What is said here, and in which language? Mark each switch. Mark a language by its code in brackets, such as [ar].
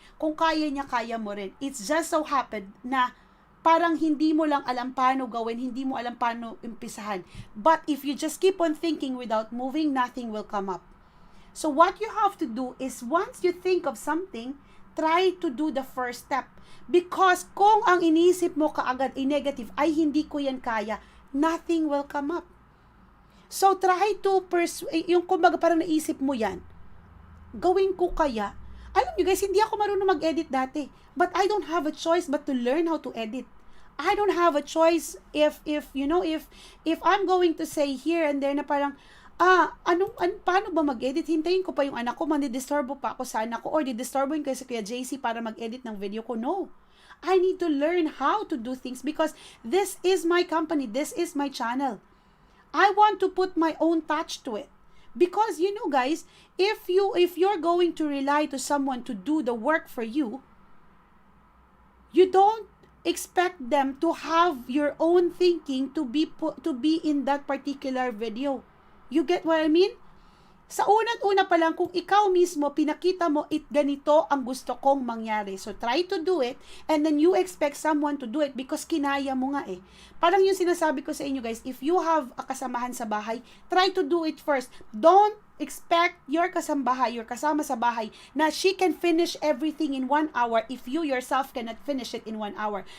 [tl] Kung kaya niya, kaya mo rin. [en] It's just so happened [tl] na parang hindi mo lang alam paano gawin, hindi mo alam paano umpisahan. [en] But if you just keep on thinking without moving, nothing will come up. So what you have to do is, once you think of something, try to do the first step. [tl] Because kung ang iniisip mo kaagad ay negative, ay hindi ko yan kaya, [en] nothing will come up. So try to [tl] yung kumbaga parang naisip mo yan, gawin ko kaya. Alam nyo guys, hindi ako marunong mag-edit dati. [en] But I don't have a choice but to learn how to edit. I don't have a choice if I'm going to say here and there [tl] na parang, paano ba mag-edit? Hintayin ko pa yung anak ko, manidisturbo pa ako sa anak ko, or didisturboin ko sa Kuya JC para mag-edit ng video ko. No. [en] I need to learn how to do things because this is my company, this is my channel. I want to put my own touch to it. Because you know guys, if you're going to rely to someone to do the work for you, you don't expect them to have your own thinking to be in that particular video. You get what I mean? [tl] Sa unang-una pa lang, kung ikaw mismo, pinakita mo, ganito ang gusto kong mangyari. [en] So, try to do it, and then you expect someone to do it because [tl] kinaya mo nga eh. Parang yung sinasabi ko sa inyo [en] guys, if you have a [tl] kasamahan sa bahay, [en] try to do it first. Don't expect your kasambahay, your [tl] kasama sa bahay, [en] na she can finish everything in 1 hour if you yourself cannot finish it in 1 hour.